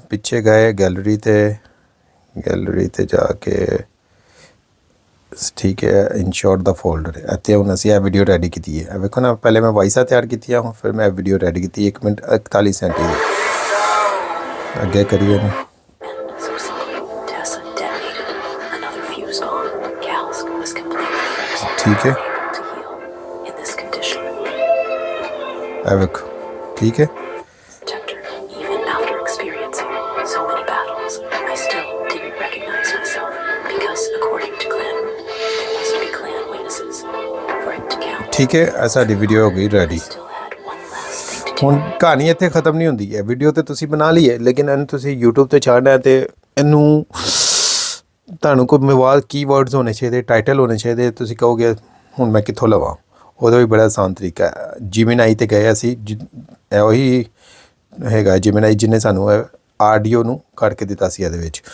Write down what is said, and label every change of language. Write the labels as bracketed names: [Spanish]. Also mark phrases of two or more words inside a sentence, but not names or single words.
[Punjabi] ਪਿੱਛੇ ਗਏ ਗੈਲਰੀ ਤੇ ਜਾ ਕੇ, ਠੀਕ ਹੈ, ਇਨਸ਼ੋਰਟ ਦਾ ਫੋਲਡਰ ਇੱਥੇ। ਹੁਣ ਅਸੀਂ ਇਹ ਵੀਡੀਓ ਰੈਡੀ ਕੀਤੀ ਹੈ। ਵੇਖੋ ਨਾ, ਪਹਿਲੇ ਮੈਂ ਵਾਇਸਾਂ ਤਿਆਰ ਕੀਤੀਆਂ, ਫਿਰ ਮੈਂ ਵੀਡੀਓ ਰੈਡੀ ਕੀਤੀ 1 ਮਿੰਟ 41 ਸੈਕਿੰਡ ਦੀ। ਅੱਗੇ ਕਰੀਏ ਇਹਨੂੰ। [English] And so simply, Tessa detonated another fuse bomb. Cass was completely frozen, [Punjabi] ਠੀਕ ਹੈ। [English] unable to heal. In this condition, [Punjabi] ਇਹ ਵੇਖੋ, ਠੀਕ ਹੈ। [English] chapter, even after experiencing so many battles, I still didn't recognize myself because, according to clan rule, there must be clan witnesses for it to count. [Punjabi] ਠੀਕ ਹੈ, ਇਹ ਸਾਡੀ ਵੀਡੀਓ ਹੋ ਗਈ ਰੈਡੀ। [English] Still had one last thing to do. [Punjabi] ਹੁਣ ਕਹਾਣੀ ਇੱਥੇ ਖਤਮ ਨਹੀਂ ਹੁੰਦੀ ਹੈ। ਵੀਡੀਓ ਤੇ ਤੁਸੀਂ ਬਣਾ ਲਈ ਹੈ, ਲੇਕਿਨ ਇਹਨੂੰ ਤੁਸੀਂ YouTube ਤੇ ਛੱਡਣਾ ਹੈ ਤੇ ਇਹਨੂੰ ਤੁਹਾਨੂੰ ਕੋਈ ਮਵਾਦ ਕੀਵਰਡਸ ਹੋਣੇ ਚਾਹੀਦੇ, ਟਾਈਟਲ ਹੋਣੇ ਚਾਹੀਦੇ। ਤੁਸੀਂ ਕਹੋਗੇ ਹੁਣ ਮੈਂ ਕਿੱਥੋਂ ਲਵਾਂ, ਉਹਦਾ ਵੀ ਬੜਾ ਆਸਾਨ ਤਰੀਕਾ ਹੈ। ਜਿਮੀਨਾਈ ਤੇ ਗਏ ਅਸੀਂ, ਉਹੀ ਹੈਗਾ ਜਿਮੀਨਾਈ ਜਿਹਨੇ ਸਾਨੂੰ ਆਡੀਓ ਨੂੰ ਕਰਕੇ ਦਿੱਤਾ ਸੀ ਇਹਦੇ ਵਿੱਚ।